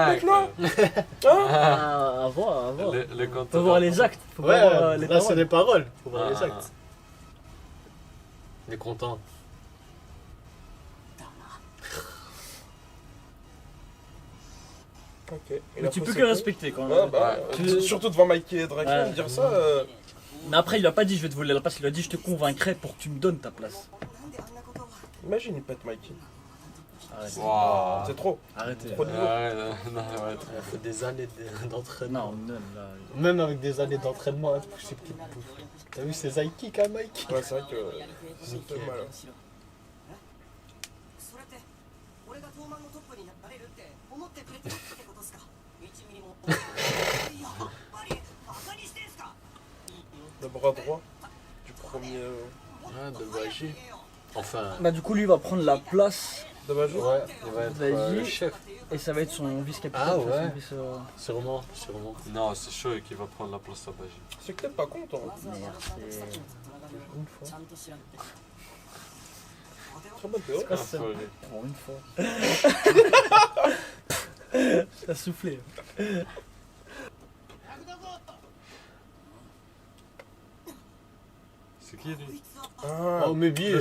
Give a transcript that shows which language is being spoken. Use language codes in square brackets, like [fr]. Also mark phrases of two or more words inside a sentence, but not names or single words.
[fr] Ah, maintenant que- Hein Ah, à voir, à voir. le Faut compteur. voir les actes. Faut Ouais, voir les là c'est paroles. des paroles. Faut voir les Ah. actes. Il est content. [ja] だな [fr] Ok. Il Mais a tu fait peux ses que couilles. respecter quand Ouais, même. bah, Tu- surtout devant Mikey et Draken, Ouais. dire ça. Mais après, il a pas dit je vais te voler la place, il a dit je te convaincrai pour que tu me donnes ta place. [ja] なんであんなことを [fr] Imagine, il pète Mikey. Arrêtez. Waouh. C'est trop. Arrêtez. Trop de niveau. Ouais, non, ouais, Il faut des années d'entraînement. Non, non, là. Même avec des années d'entraînement impossible qu'il bouffe. T'as vu ses [en] high kicks, [fr] hein, Mike? Ouais, c'est vrai que ça Nickel. fait mal. [ja] それって俺が東満のトップになれるって思ってくれてるってことですか1ミリもやっぱりバカにしてんすか [fr] Le bras droit du premier. Ouais, de Baji. Enfin, Bah, du coup, lui va prendre la place De Bajo. ouais, il va être Vas-y. le chef. et ça va être son vice-capitaine. Ah, enfin, ouais. son vice, Sûrement, sûrement. Non, c'est chaud qui va prendre la place à Baji. C'est que t'es pas con, toi. [ja] まずはそのさんと草木のつながりをちゃんと調べて [fr] Très bonne théorie. Ah, c'est- Affolé. Pour une fois. T'as soufflé. C'est qui lui? Ah, Oh, mais bien.